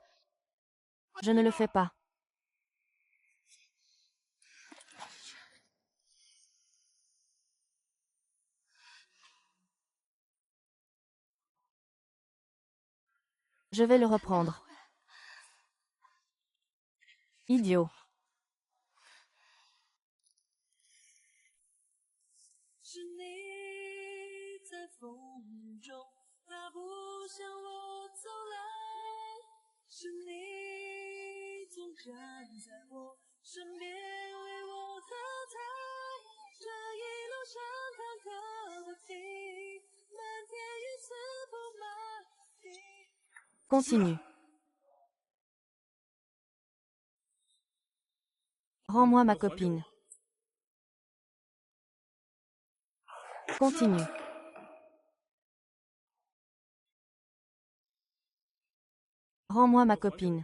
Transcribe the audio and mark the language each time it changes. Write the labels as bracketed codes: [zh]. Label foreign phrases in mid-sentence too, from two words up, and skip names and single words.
[fr] Je ne le fais pas. Je vais le reprendre. Idiot. [zh] 是你在风中大步向我走来，是你总站在我身边为我喝彩，这一路上坎坷不停，漫天雨丝铺满地。 [fr] Continue. Rends-moi ma copine. Continue. Rends-moi ma copine.